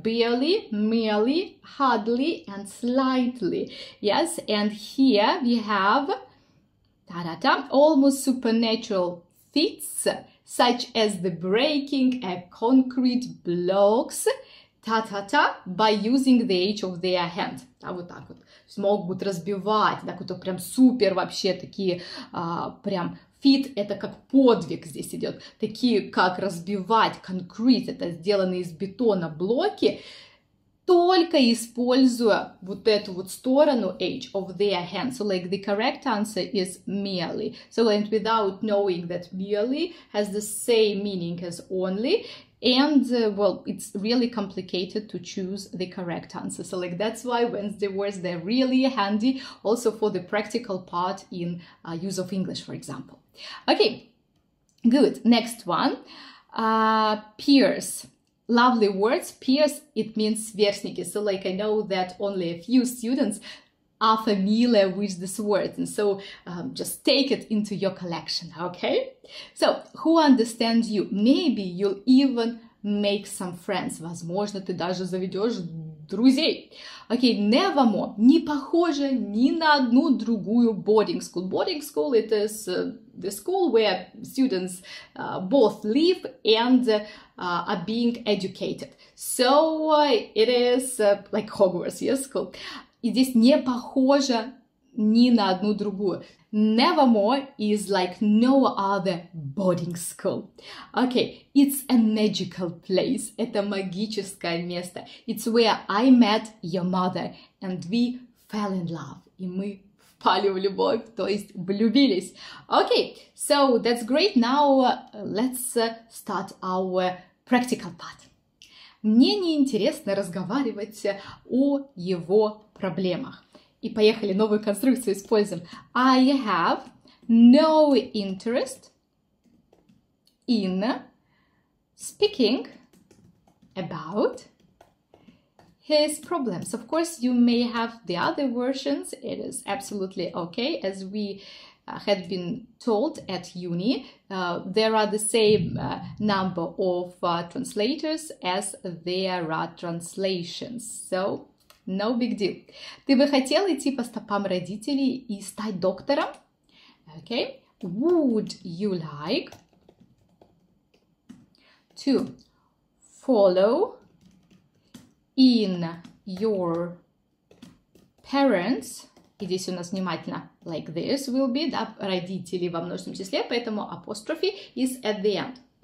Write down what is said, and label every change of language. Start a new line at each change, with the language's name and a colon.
English: Barely, merely, hardly, and slightly. Yes, and here we have almost supernatural feats, such as the breaking a concrete blocks by using the edge of their hand.
Russian: Да, вот так вот. Могут разбивать, так вот прям супер вообще такие, прям фит, это как подвиг здесь идет. Такие, как разбивать concrete, это сделанные из бетона блоки, только используя вот эту вот сторону
English: edge of their hand. So like the correct answer is merely. So and without knowing that merely has the same meaning as only, and well, it's really complicated to choose the correct answer. So like that's why Wednesday words, they're really handy also for the practical part in use of English, for example. Okay, good. Next one, peers. Lovely words. Peers, it means сверстники. So like I know that only a few students are familiar with this word, and so just take it into your collection, okay? So, who understands you? Maybe you'll even make some friends.
Russian: Возможно, ты даже заведешь друзей. Окей, Nevermore не похоже ни на одну другую
English: boarding school. Boarding school it is the school where students both live and are being educated. So it is like Hogwarts, yes, school.
Russian: И здесь не похоже ни на одну другую.
English: Nevermore is like no other boarding school. Okay, it's a magical place.
Russian: Это магическое место.
English: It's where I met your mother and we fell in love.
Russian: И мы впали в любовь, то есть влюбились.
English: Okay, so that's great. Now let's start our practical part.
Russian: Мне неинтересно разговаривать о его проблемах. И поехали, новую конструкцию используем.
English: I have no interest in speaking about his problems. Of course, you may have the other versions. It is absolutely okay. As we had been told at uni, there are the same number of translators as there are translations. So, no big deal.
Russian: Ты бы хотел идти по стопам родителей и стать доктором?
English: Okay. Would you like to follow in your parents?
Russian: И здесь у нас внимательно
English: like this will be,
Russian: да, родители во множественном числе, поэтому
English: apostrophe is at the end.